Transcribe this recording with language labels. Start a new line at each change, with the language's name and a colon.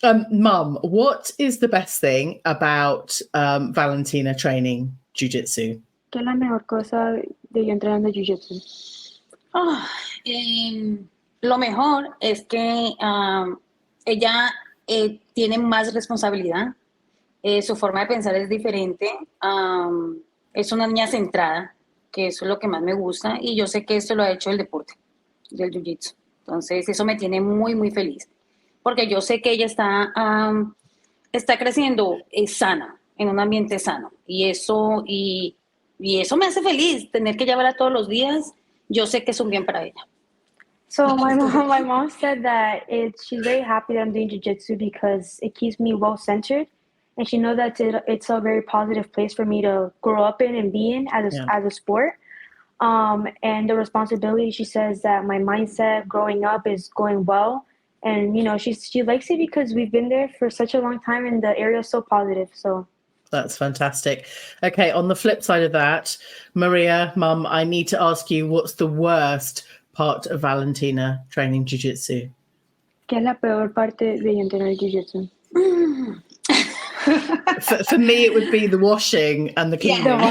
English: Mum, what is the best thing about Valentina training jiu-jitsu?
Spanish: ¿Qué es la mejor cosa de yo entrenando jiu-jitsu? Ah, lo mejor es que ella tiene más responsabilidad, su forma de pensar es diferente, es una niña centrada, que eso es lo que más me gusta, y yo sé que esto lo ha hecho el deporte, del jiu-jitsu. Entonces eso me tiene muy, muy feliz, porque yo sé que ella está creciendo sana, en un ambiente sano, y eso me hace feliz, tener que llevarla todos los días. Yo sé que es un bien para ella.
English: So my mom said that she's very happy that I'm doing jiu-jitsu because it keeps me well centered, and she knows that it's a very positive place for me to grow up in and be in as a sport. And the responsibility, she says that my mindset growing up is going well, and she likes it because we've been there for such a long time, and the area is so positive. So. That's fantastic. Okay, on the flip side of that, Maria, Mum, I need to ask you, what's the worst part of Valentina training jiu-jitsu?
Spanish: ¿Qué es la peor parte de entrenar jiu-jitsu?
English: For me, it would be the washing and the cleaning.